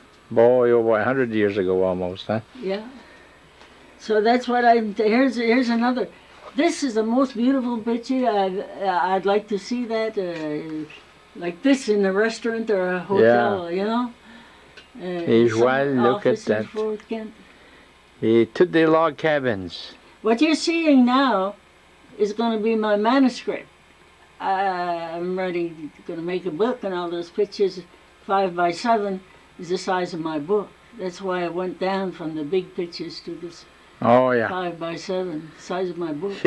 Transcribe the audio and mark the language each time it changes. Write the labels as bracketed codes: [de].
[en] Boy, oh boy, 100 years ago almost, huh? Yeah. So that's what here's another. This is the most beautiful picture. I'd like to see that like this in a restaurant or a hotel, you know. Et Joël, look at that. [fr] Et toutes des log cabins. [en] What you're seeing now is going to be my manuscript. I'm going to make a book, and all those pictures, 5 by 7, is the size of my book. That's why I went down from the big pictures to this 5 by 7, the size of my book.